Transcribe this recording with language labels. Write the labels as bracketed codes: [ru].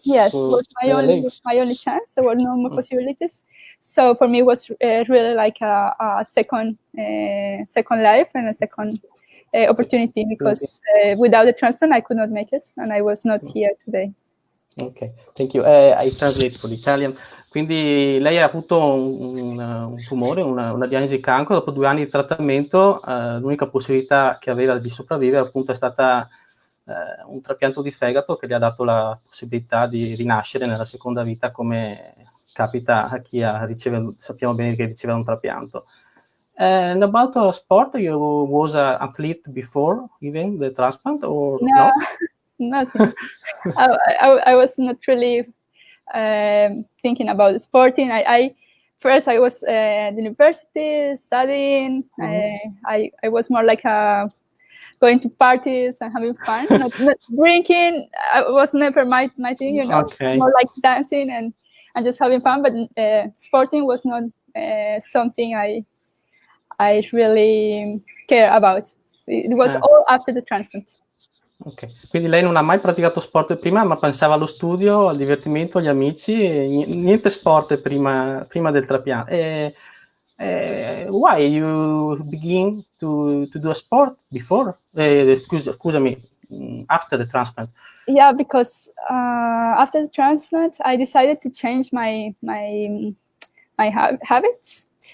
[en] Yes, it was my only chance. There were no more possibilities. So for me, it was really like a second life and a second opportunity, because without the transplant I could not make it, and I was not here today. Ok, thank you. I translate for Italian. [it] Quindi lei ha avuto un tumore, una diagnosi di cancro. Dopo 2 anni di trattamento, l'unica possibilità che aveva di sopravvivere appunto è stata un trapianto di fegato, che gli ha dato la possibilità di rinascere nella seconda vita, come capita a chi sappiamo bene che riceve un trapianto. [en] And about sport, you was an athlete before even the transplant, or no? Nothing. I was not really thinking about sporting. First I was at university studying. I was more like going to parties and having fun, not drinking. I was never my thing, you know. Okay. More like dancing and just having fun. But sporting was not something I really care about. It was all after the transplant. [it] Ok, quindi lei non ha mai praticato sport prima, ma pensava allo studio, al divertimento, agli amici, niente sport prima del trapianto. [en] Why you begin to do a sport before? Scusami, after the transplant. Yeah, because after the transplant, I decided to change my habits.